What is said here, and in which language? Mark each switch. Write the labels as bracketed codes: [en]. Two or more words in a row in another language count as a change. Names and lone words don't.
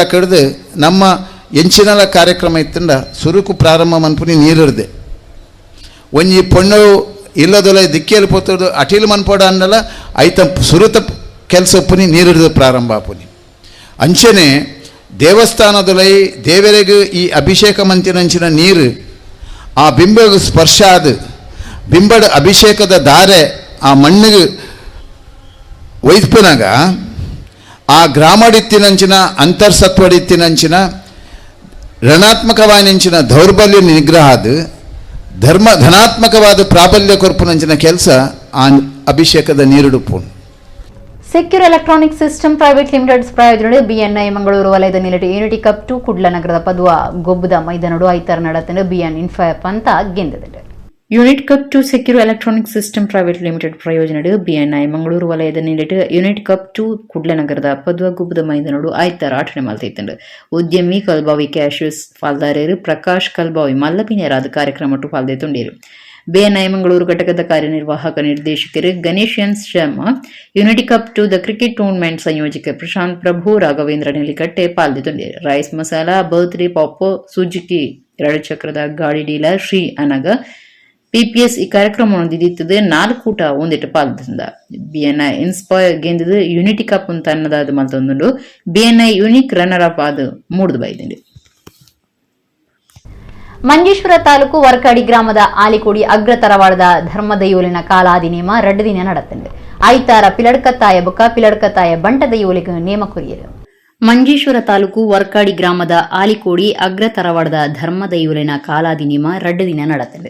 [tcy] ಕಡ್ದು ನಮ್ಮ ಎಂಚಿನಲ ಕಾರ್ಯಕ್ರಮ ಇತ್ತಂಡ ಸುರುಕು ಪ್ರಾರಂಭ ಮನ್ಪುನಿ ನೀರಿರ್ದೆ ಒಂಜಿ ಪೊಣ್ಣು ಇಲ್ಲದೊಲ ದಿಕ್ಕಿಯಲ್ಲಿ ಪೋತೋದು ಅಟಿಲ್ ಮನ್ಪೋಡ ಅಂಡಲ ಐತ ಸುರುತ ಕೆಲಸ ಒಪ್ಪುನಿ ನೀರಿಡ್ದು ಪ್ರಾರಂಭ ಆಪುನಿ ಅಂಚನೆ ದೇವಸ್ಥಾನದೊಲೈ ದೇವರಿಗೆ ಈ ಅಭಿಷೇಕ ಮಂತಿನಂಚಿನ ನೀರು ಆ ಬಿಂಬಗೆ ಸ್ಪರ್ಶ ಆದ ಬಿಂಬಡ ಅಭಿಷೇಕದ ದಾರೆ ಆ ಮಣ್ಣಿಗೆ ಒಯ್ಪುನಾಗ ಆ ಗ್ರಾಮಡಿತ್ತಿನಂಚಿನ ಅಂತರ್ಸತ್ವಡಿತ್ತಿನಂಚಿನ ಋಣಾತ್ಮಕವಾಯಿನಂಚಿನ ದೌರ್ಬಲ್ಯ ನಿಗ್ರಹದ ಧನಾತ್ಮಕವಾದ ಪ್ರಾಬಲ್ಯ ಕೊರ್ಪುನಂಚಿನ ಕೆಲಸ ಆ ಅಭಿಷೇಕದ ನೀರುಡುಪು. ಸೆಕ್ಯೂರ್ ಎಲೆಕ್ಟ್ರಾನಿಕ್ ಸಿಸ್ಟಮ್ ಪ್ರೈವೇಟ್ ಲಿಮಿಟೆಡ್ ಪ್ರಾಯೋಜನೆ ಬಿಎನ್ಐ ಮಂಗಳೂರು ವಲಯದ ನಿಲಟೆ ಯೂನಿಟಿ ಕಪ್ 2 ಕುಡ್ಲನಗರದ ಪದುವ ಗೊಬ್ಬದ ಮೈದಾನಡು ಐತಾರ ನಡತನ ಬಿಎನ್ ಇನ್ಫೈಪ್ ಅಂತ ಗೆಂದಿದೆ. ಯೂನಿಟ್ ಕಪ್ 2 ಸೆಕ್ಯೂರ್ ಎಲೆಕ್ಟ್ರಾನಿಕ್ ಸಿಸ್ಟಮ್ ಪ್ರೈವೇಟ್ ಲಿಮಿಟೆಡ್ ಪ್ರಯೋಜನಡು ಬಿಎನ್ಐ ಮಂಗಳೂರು ವಲಯದ ನಿಲಟೆ ಯೂನಿಟ್ ಕಪ್ 2 ಕುಡ್ಲನಗರದ ಪದುವ ಗೊಬ್ಬದ ಮೈದಾನಡು ಐತಾರ ಆಟನೆ ಮಲ್ತೈತಂಡು ಉದ್ಯಮಿ ಕಲ್ಬಾವಿ ಕ್ಯಾಶಸ್ ಪಾಲ್ದಾರರು ಪ್ರಕಾಶ್ ಕಲ್ಬಾವಿ ಮಲ್ಲಪಿನೇರಾದ ಕಾರ್ಯಕ್ರಮ ಪಾಲ್ದೆ ತುಂಡೇರು. [kn] ಬಿಎನ್ಐ ಮಂಗಳೂರು ಘಟಕದ ಕಾರ್ಯನಿರ್ವಾಹಕ ನಿರ್ದೇಶಕರು ಗಣೇಶ್ ಎನ್ ಶರ್ಮಾ, ಯುನಿಟಿ ಕಪ್ ಟು ದ ಕ್ರಿಕೆಟ್ ಟೂರ್ನಮೆಂಟ್ ಸಂಯೋಜಕ ಪ್ರಶಾಂತ್ ಪ್ರಭು, ರಾಘವೇಂದ್ರ ನೆಲಿಕಟ್ಟೆ ಪಾಲ್ಗೊಂಡಿದ್ದಾರೆ. [tcy] ರೈಸ್ ಮಸಾಲಾ, ಬರ್ತ್ಡೇ ಪಾಪೋ, ಸುಜುಕಿ 2 ಚಕ್ರದ ಗಾಡಿ ಡೀಲರ್ ಶ್ರೀ ಅನಗ PPS ಈ ಕಾರ್ಯಕ್ರಮವನ್ನು ದಿದಿತ್ತದು 4 ಕೂಟ ಒಂದಿಟ್ಟು ಪಾಲ್ಗೊಂಡ. BNI ಇನ್ಸ್ಪೈರ್ ಗೆಂದದು ಯುನಿಟಿ ಕಪ್ ಅಂತ ಅನ್ನದಾದ ಮಲ್ತೊಂದುಂಡು. BNI ಯುನಿಕ್ ರನ್ನರ್ ಅಪ್ ಆದ 3 ಬೈದಿಂಡು. ಮಂಜೇಶ್ವರ ತಾಲೂಕು ವರ್ಕಾಡಿ ಗ್ರಾಮದ ಆಲಿಕೋಡಿ ಅಗ್ರ ತರವಾಡದ ಧರ್ಮದಯೋಲಿನ ಕಾಲಾದಿನೇಮ 2 ದಿನ ನಡೆತಂಡು. ಐತಾರ ಪಿಲಡ್ಕತ್ತಾಯ ಬೊಕ್ಕ ಪಿಲಡ್ಕತ್ತಾಯ ಬಂಟದ ಯೋಲಿಗೆ ನೇಮ ಕೊರಿಯರು. ಮಂಜೇಶ್ವರ ತಾಲೂಕು ವರ್ಕಾಡಿ ಗ್ರಾಮದ ಆಲಿಕೋಡಿ ಅಗ್ರ ತರವಾಡದ ಧರ್ಮದಯೋಲಿನ ಕಾಲಾದಿನೇಮ 2 ದಿನ ನಡೆತಂಡು.